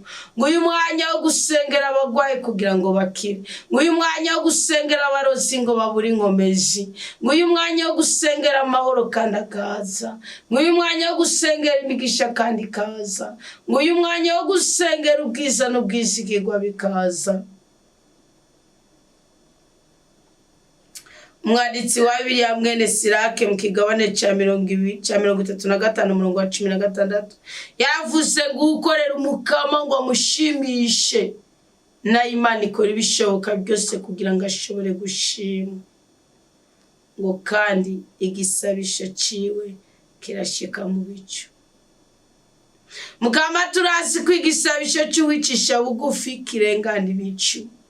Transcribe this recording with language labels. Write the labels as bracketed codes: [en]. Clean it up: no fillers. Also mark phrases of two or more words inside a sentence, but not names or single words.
[rn] Ngo uyu mwanya wo gusengera abagwaye kugira ngo bakire, ngo uyu mwanya wo gusengera abarozi ngo babure inkomezi, ngo uyu mwanya wo gusengera amahoro kandi akaza, ngo uyu mwanya wo gusengera imigisha kandi ikaza, ngo uyu mwanya wo gusengera ubwiza n'ubwizigirwa bikaza. Umwanditsi wa Bibiliya mwene Sirake mu kigabane cya 35 umurongo wa 16 yavuze ngo ukorera Umukama ngo amushimishe, na Imana ikora ibishoboka byose kugira ngo ashobore gushima, ngo kandi igisabisho ciwe kirashika mu bicu. Mukama turazi ko igisabisho cy'uwicisha bugufi kirengana ibicu.